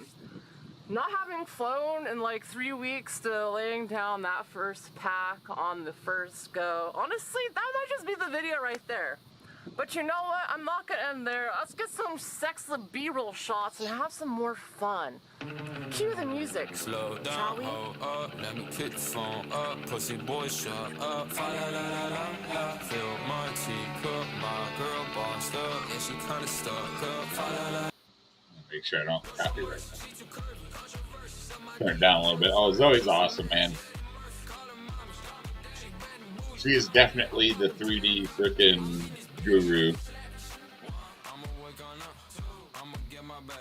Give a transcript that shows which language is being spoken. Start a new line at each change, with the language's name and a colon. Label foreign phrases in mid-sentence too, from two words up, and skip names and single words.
English: Not having flown in like 3 weeks to laying down that first pack on the first go. Honestly, that might just be the video right there. But you know what? I'm not gonna end there. Let's get some sexy B-roll shots and have some more fun. Cue the music, Slow down, shall we? hold up, let me kick the phone up. Pussy boy, shut up. Fa la la la la la. Fill my teacup, my girl bossed up. Yeah, she kinda stuck up. Fa la la. Make sure I don't copyright that. Turn it down a little bit. Oh, Zoe's awesome, man. She is definitely the 3D freaking guru. I'ma wake on up, I'ma get my bag.